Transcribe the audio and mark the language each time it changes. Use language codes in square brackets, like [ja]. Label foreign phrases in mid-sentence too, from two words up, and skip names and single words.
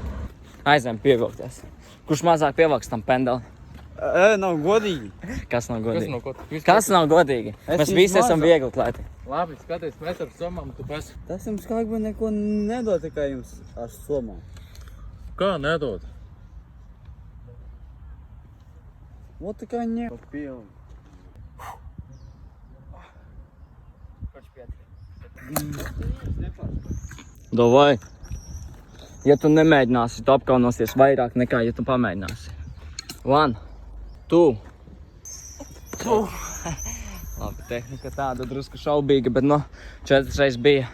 [lv] Aizējām pievilkties. Kurš mazāk pievilks tam pendeli? Nav godīgi. Kas nav godīgi? Kas Kas nav godīgi? Mēs visi esam viegli klēti. Labi, skaties, mēs ar somām, tu pēc. Tas jums kā бы neko nedod, tikai jums ar somām. Kā nedod? [ru] Вот такая не. Попил. [lv] Davai. Ja tu nemēģināsi, tu apkaunosies vairāk nekā, ja tu pamēģināsi. 1, 2. Labi, tehnika tāda drusku šaubīga, bet 4 reizes bija.